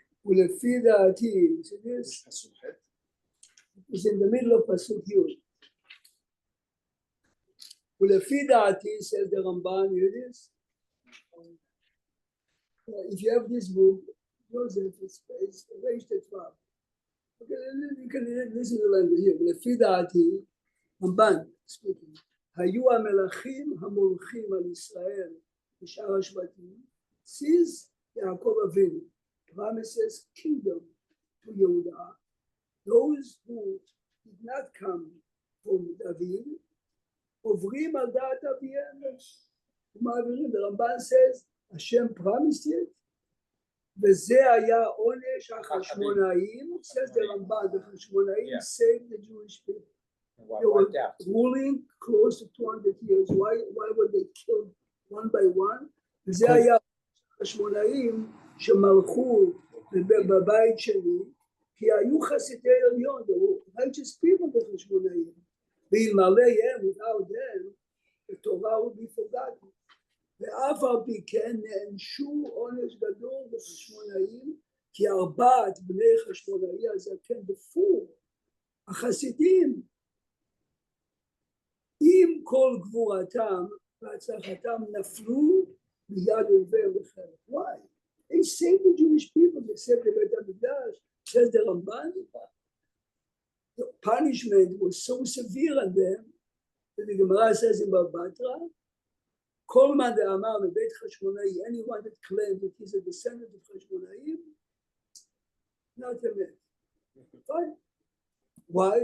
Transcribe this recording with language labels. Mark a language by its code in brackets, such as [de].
[he] ולפי דעתי, [en] see this? It's in the middle of Pasuk Yud. [he] ולפי דעתי, [en] says the Ramban, hear this? If you have this book, Joseph, it's Reish Tetvav. Okay, you can listen to the language here. [he] ולפי דעתי, [en] Ramban speaking, [he] היו המלכים המולכים על ישראל בשאר השבטים, [en] sees [he] יעקב אבינו, [en] promises kingdom to Yehuda. Those who did not come from David, [he] עוברים על דעת אביהם ומעבירים. [en] The Ramban says, Hashem promised it, [he] וזה היה עונש החשמונאים, [en] says the Ramban, the Hashmonaiim saved the Jewish people. They were ruling close to 200 years. Why were they killed one by one? [he] וזה היה החשמונאים שמלכו בבית שלי, כי היו חסידי עליון, [en] they were righteous people [he] בחשמונאים. ואלמלא [en] without them, the Torah would be forgotten. [he] ואף על פי כן נענשו עונש גדול בחשמונאים, כי 4 בני חשמונאי הזקן, [en] the four [he] החסידים, עם כל גבורתם והצלחתם נפלו מיד אויביהם לחרב. [en] Why? They saved the Jewish people, they saved the Beit HaMikdash, says the Ramban. The punishment was so severe on them that the Gemara says in Bava Batra, [arc] כל מאן דאמר מבית חשמונאי, [en] anyone that claims that he's a descendant of חשמונאים, not a man. Fine. Why?